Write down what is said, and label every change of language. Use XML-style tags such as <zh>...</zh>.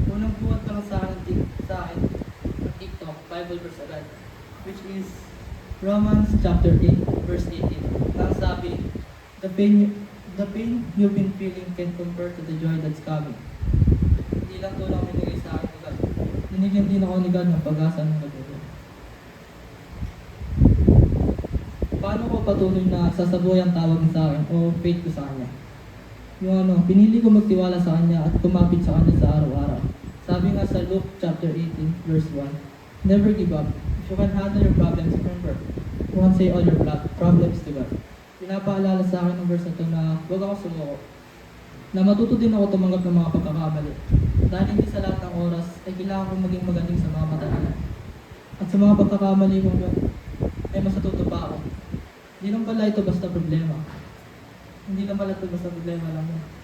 <tl>Unang buhat pa lang sa akin ng TikTok, Bible verse agad.</tl> <en>Which is Romans chapter 8, verse 18.</en> <tl>Ang sabi,</tl> <en>the pain you've been feeling can compare to the joy that's coming.</en> <tl>Hindi lang tulong binigay sa akin ni God. Binigyan din ako ni God ng pag-asa ng nagbubuhay. Paano ko patuloy na sasabuhay ang tawag niya sa akin o faith ko sa Kanya? Yung pinili ko magtiwala sa Kanya at kumapit sa Kanya sa araw-araw. Sabi nga sa</tl> <en>Luke chapter 18, verse 1, never give up. If you can handle your problems, remember, you won't say all your problems to God.</en> <tl>Pinapaalala sa akin ng verse na ito na huwag ako sumuko. Na matuto din ako tumanggap ng mga pagkakamali. Dahil hindi sa lahat ng oras ay kailangan kong maging magaling sa mga mata nila. At sa mga pagkakamali kong yun, ay masatuto pa ako. Hindi lang pala ito basta problema. Hindi lang pala ito basta problema lang yun.</tl>